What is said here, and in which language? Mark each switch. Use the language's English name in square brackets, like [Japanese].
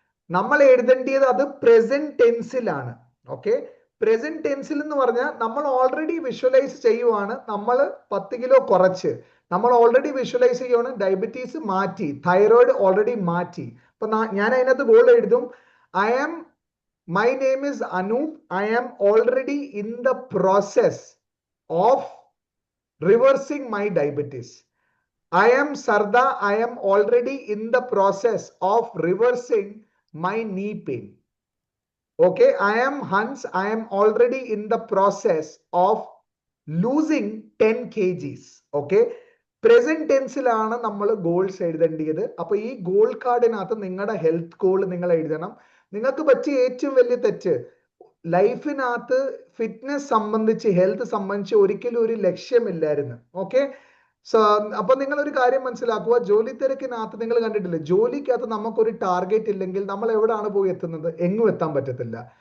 [Malayalam] നമ്മൾ എഴുതേണ്ടത് അത് പ്രസന്റ് ടെൻസിലാണ്. ഓക്കെ, പ്രസന്റ് ടെൻസിൽ എന്ന് പറഞ്ഞാൽ നമ്മൾ ഓൾറെഡി വിഷ്വലൈസ് ചെയ്യുവാണ്. നമ്മൾ 10 കിലോ കുറച്ച്, നമ്മൾ ഓൾറെഡി വിഷ്വലൈസ് ചെയ്യുവാണ്. ഡയബറ്റീസ് മാറ്റി, തൈറോയിഡ് ഓൾറെഡി മാറ്റി. അപ്പൊ ഞാൻ അതിനകത്ത് ഗോൾ എഴുതും, [English] my name is Anup. I am already in the process of reversing my diabetes. I am Sarda. I am already in the process of reversing my knee pain. Okay, I am Hans. I am already in the process of losing 10 kgs. [Malayalam] Okay, present ടെൻസിലാണ് നമ്മൾ goals എഴുതേണ്ടത്. അപ്പൊ ഈ goal കാർഡിനകത്ത് നിങ്ങളുടെ health goal നിങ്ങൾ എഴുതണം. നിങ്ങൾക്ക് പറ്റിയ ഏറ്റവും വലിയ തെറ്റ്, ലൈഫിനകത്ത് ഫിറ്റ്നസ് സംബന്ധിച്ച്, ഹെൽത്ത് സംബന്ധിച്ച് ഒരിക്കലും ഒരു ലക്ഷ്യമില്ലായിരുന്നു. ഓക്കെ, അപ്പൊ നിങ്ങൾ ഒരു കാര്യം മനസ്സിലാക്കുക, ജോലി തിരക്കിനകത്ത് നിങ്ങൾ കണ്ടിട്ടില്ലേ, ജോലിക്കകത്ത് നമുക്കൊരു ടാർഗറ്റ് ഇല്ലെങ്കിൽ നമ്മൾ എവിടെയാണ് പോയി എത്തുന്നത്? എങ്ങും എത്താൻ പറ്റത്തില്ല.